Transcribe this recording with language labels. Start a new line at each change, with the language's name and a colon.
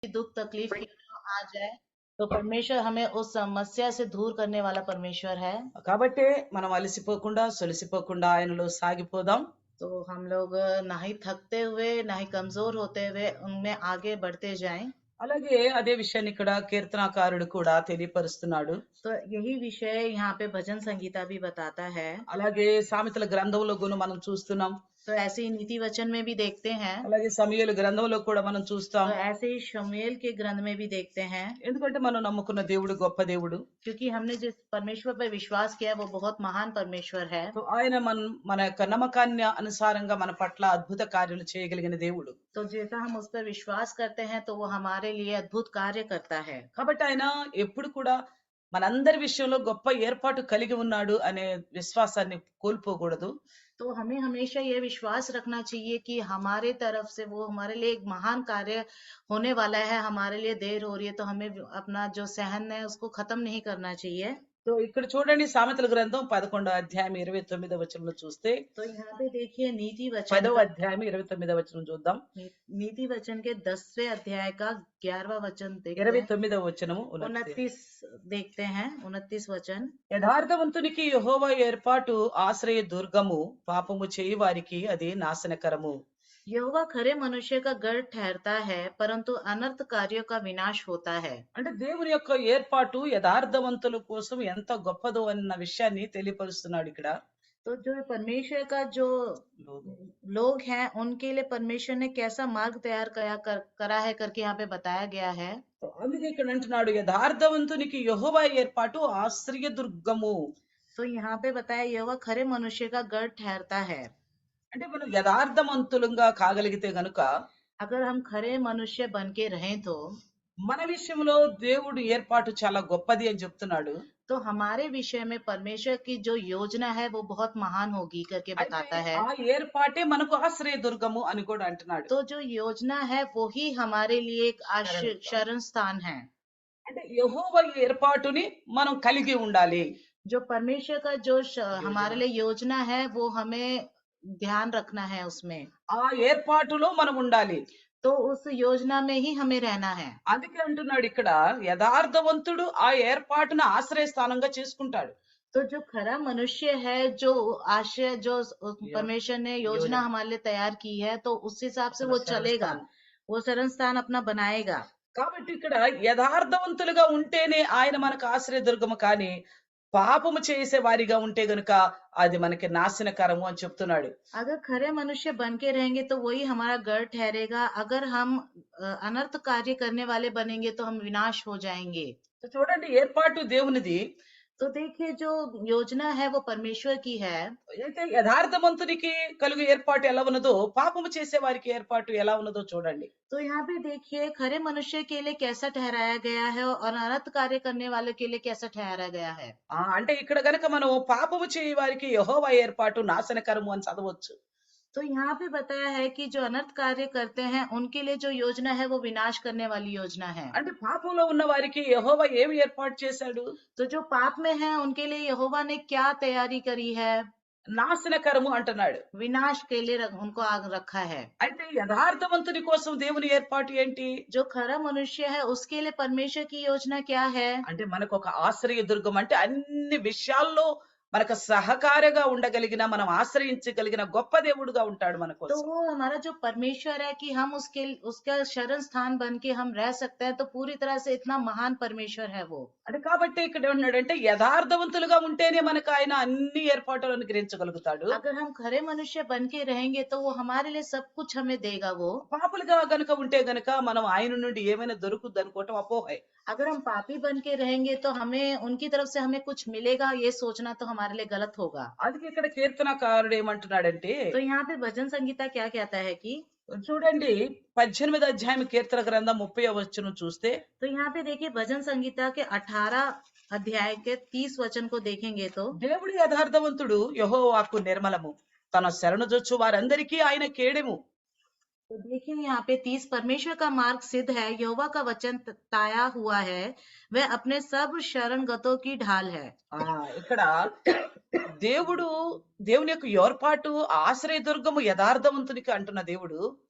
Hindi: दुख तकलीफ क्यों ना आ जाए, तो परमेश्वर हमें उस समस्या से दूर करने वाला परमेश्वर है।
Telugu: కాబట్టే మనం అలసిపోకుండా, సొలసిపోకుండా ఆయనలో సాగిపోదాం.
Hindi: तो हम लोग ना ही थकते हुए ना ही कमजोर होते हुए उनमें आगे बढ़ते जाएं।
Telugu: అలాగే అదే విషయాన్ని ఇక్కడ కీర్తనాకారుడు కూడా తెలియపరుస్తున్నాడు.
Hindi: तो यही विषय यहाँ पे भजन संगीता भी बताता है।
Telugu: అలాగే సామెతల గ్రంథంలో కూడా మనం చూస్తున్నాం.
Hindi: तो ऐसे ही नीति वचन में भी देखते हैं।
Telugu: అలాగే సమూయేలు గ్రంథంలో కూడా మనం చూస్తాం.
Hindi: तो ऐसे ही शमूएल के ग्रंथ में भी देखते हैं।
Telugu: ఎందుకంటే మనం నమ్ముకున్న దేవుడు గొప్ప దేవుడు.
Hindi: क्योंकि हमने जिस परमेश्वर पर विश्वास किया है वो बहुत महान परमेश्वर है।
Telugu: సో ఆయన మన యొక్క నమ్మకాన్ని అనుసారంగా మన పట్ల అద్భుత కార్యాలు చేయగలిగిన దేవుడు.
Hindi: तो जैसा हम उस पर विश्वास करते हैं तो वो हमारे लिए अद्भुत कार्य करता है।
Telugu: కాబట్టి ఆయన ఎప్పుడు కూడా మనందరి విషయంలో గొప్ప ఏర్పాటు కలిగి ఉన్నాడు అనే విశ్వాసాన్ని కోల్పోకూడదు.
Hindi: तो हमें हमेशा ये विश्वास रखना चाहिए कि हमारे तरफ से वो हमारे लिए एक महान कार्य होने वाला है। हमारे लिए देर हो रही है तो हमें अपना जो सहन है उसको खत्म नहीं करना चाहिए।
Telugu: సో ఇక్కడ చూడండి సామెతల గ్రంథం 11వ అధ్యాయం 29వ వచనంలో చూస్తే,
Hindi: तो यहाँ पे देखिए नीति वचन
Telugu: 10వ
Hindi: का
Telugu: అధ్యాయం 29వ వచనం చూద్దాం.
Hindi: नीति वचन के 10वें अध्याय का 11वां वचन देखते हैं। 29వ वचనము 29 देखते हैं, 29 वचन।
Telugu: యథార్థవంతునికి యెహోవా ఏర్పాటు ఆశ్రయ దుర్గము, పాపము చేయి వారికి అది నాశనకరము.
Hindi: यहोवा खरे मनुष्य का गढ़ ठहरता है परंतु अनर्थकारियों का विनाश होता है।
Telugu: అంటే దేవుని యొక్క ఏర్పాటు యథార్థవంతుల కోసం ఎంత గొప్పదో అన్న విషయాన్ని తెలియపరుస్తున్నాడు ఇక్కడ.
Hindi: तो जो परमेश्वर का जो लोग हैं उनके लिए परमेश्वर ने कैसा मार्ग तैयार करा है करके यहाँ पे बताया गया है।
Telugu: అందుకే ఇక్కడ అంటున్నాడు యథార్థవంతునికి యెహోవా ఏర్పాటు ఆశ్రయ దుర్గము.
Hindi: तो यहाँ पे बताया यहोवा खरे मनुष्य का गढ़ ठहरता है।
Telugu: అంటే మనం యథార్థవంతులంగా కాగలిగితే గనుక
Hindi: अगर हम खरे मनुष्य बन के रहें तो
Telugu: మన విషయంలో దేవుడు ఏర్పాటు చాలా గొప్పది అని చెప్తున్నాడు.
Hindi: तो हमारे विषय में परमेश्वर की जो योजना है वो बहुत महान होगी करके
Telugu: అయితే
Hindi: बताता है।
Telugu: ఆ ఏర్పాటే మనకు ఆశ్రయ దుర్గము అని కూడా అంటున్నాడు.
Hindi: तो जो योजना है वो ही हमारे लिए एक शरण स्थान है।
Telugu: అంటే యెహోవా ఏర్పాటుని మనం కలిగి ఉండాలి.
Hindi: जो परमेश्वर का जो हमारे लिए योजना है वो हमें ध्यान रखना है उसमें।
Telugu: ఆ ఏర్పాటులో మనం ఉండాలి.
Hindi: तो उस योजना में ही हमें रहना है।
Telugu: అందుకే అంటున్నాడు ఇక్కడ యథార్థవంతుడు ఆ ఏర్పాటును ఆశ్రయ స్థానంగా చేసుకుంటాడు.
Hindi: तो जो खरा मनुष्य है जो आश्रय जो परमेश्वर ने योजना हमारे लिए तैयार की है तो उस हिसाब से वो चलेगा, वो शरण स्थान अपना बनाएगा।
Telugu: కాబట్టి ఇక్కడ యథార్థవంతులుగా ఉంటేనే ఆయన మనకు ఆశ్రయ దుర్గము, కానీ పాపము చేసే వారిగా ఉంటే గనుక అది మనకి నాశనకరము అని చెప్తున్నాడు.
Hindi: अगर खरे मनुष्य बन के रहेंगे तो वही हमारा गढ़ ठहरेगा। अगर हम अनर्थ कार्य करने वाले बनेंगे तो हम विनाश हो जाएंगे।
Telugu: సో చూడండి ఏర్పాటు దేవునిది.
Hindi: तो देखिए जो योजना है वो परमेश्वर की है।
Telugu: అయితే యథార్థవంతునికి కలుగు ఏర్పాటు ఎలా ఉన్నదో పాపము చేసే వారికి ఏర్పాటు ఎలా ఉన్నదో చూడండి.
Hindi: तो यहाँ पे देखिए खरे मनुष्य के लिए कैसा ठहराया गया है और अनर्थ कार्य करने वाले के लिए कैसा ठहराया गया है।
Telugu: అంటే ఇక్కడ గనక మనం పాపము చేయ వారికి యెహోవా ఏర్పాటు నాశనకరము అని చదవచ్చు.
Hindi: तो यहाँ पे बताया है कि जो अनर्थ कार्य करते हैं उनके लिए जो योजना है वो विनाश करने वाली योजना है।
Telugu: అంటే పాపంలో ఉన్న వారికి యెహోవా ఏమి ఏర్పాటు చేశాడు?
Hindi: तो जो पाप में है उनके लिए यहोवा ने क्या तैयारी करी है?
Telugu: నాశనకరము అంటున్నాడు.
Hindi: विनाश के लिए उनको आग रखा है।
Telugu: అయితే యథార్థవంతుని కోసం దేవుని ఏర్పాటు ఏంటి?
Hindi: जो खरा मनुष्य है उसके लिए परमेश्वर की योजना क्या है?
Telugu: అంటే మనకు ఒక ఆశ్రయ దుర్గం, అంటే అన్ని విషయాల్లో మనకు సహకారిగా ఉండగలిగిన, మనం ఆశ్రయించగలిగిన గొప్ప దేవుడుగా ఉంటాడు మన
Hindi: तो
Telugu: కోసం.
Hindi: वो हमारा जो परमेश्वर है कि हम उसका शरण स्थान बन के हम रह सकते हैं। तो पूरी तरह से इतना महान परमेश्वर है वो।
Telugu: అంటే కాబట్టి ఇక్కడ ఏమన్నాడంటే యథార్థవంతులుగా ఉంటేనే మనకు ఆయన అన్ని ఏర్పాట్లు అనుగ్రహించగలుగుతాడు.
Hindi: अगर हम खरे मनुष्य बन के रहेंगे तो वो हमारे लिए सब कुछ हमें देगा वो।
Telugu: పాపులుగా గనుక ఉంటే గనుక మనం ఆయన నుండి ఏమైనా దొరుకుద్ది అనుకోవటం అపోహే.
Hindi: अगर हम पापी बन के रहेंगे तो हमें उनकी तरफ से हमें कुछ मिलेगा ये सोचना तो हमारे लिए गलत होगा।
Telugu: అందుకే ఇక్కడ కీర్తనకారుడు ఏమంటున్నాడంటే,
Hindi: तो यहाँ पे भजन संगीता क्या कहता है कि
Telugu: చూడండి 18వ అధ్యాయం కీర్తన గ్రంథం 30వ వచనం చూస్తే,
Hindi: तो यहाँ पे देखिए भजन संगीता के 18 अध्याय के 30 वचन को देखेंगे तो
Telugu: దేవుడు యథార్థవంతుడు, యెహోవాకు నిర్మలము, తన శరణుజొచ్చు వారందరికీ ఆయన కేడెము.
Hindi: तो देखिए यहाँ पे 30 परमेश्वर का मार्ग सिद्ध है, यहोवा का वचन ताया हुआ है, वह अपने सब शरणगतों की ढाल है।
Telugu: ఇక్కడ దేవుడు, దేవుని యొక్క ఏర్పాటు ఆశ్రయ దుర్గము యథార్థవంతునికి అంటున్న దేవుడు,